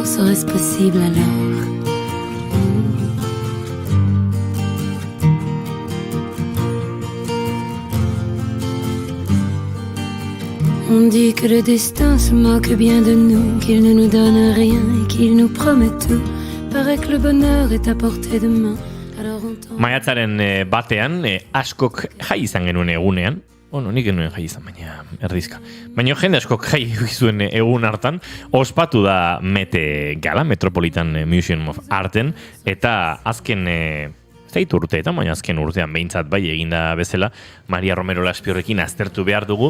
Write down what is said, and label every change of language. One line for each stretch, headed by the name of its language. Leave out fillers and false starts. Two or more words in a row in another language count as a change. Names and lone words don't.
French: Serait-ce possible alors? On dit que le destin se moque bien de nous, qu'il ne nous donne rien et qu'il nous promet tout. Paraît que le bonheur est à portée de main. Alors on tend...
Basque: Maiatzaren batean, askok jai izan genuen egunean, nik genuen jai izan, baina erdizka. Baina jende askok jai zuen egun hartan, ospatu da Mete Gala, Metropolitan Museum of Arten, eta azken... Zait urteetan, baina azken urtean behintzat bai eginda bezala, Maria Romero Laspiorrekin aztertu behar dugu.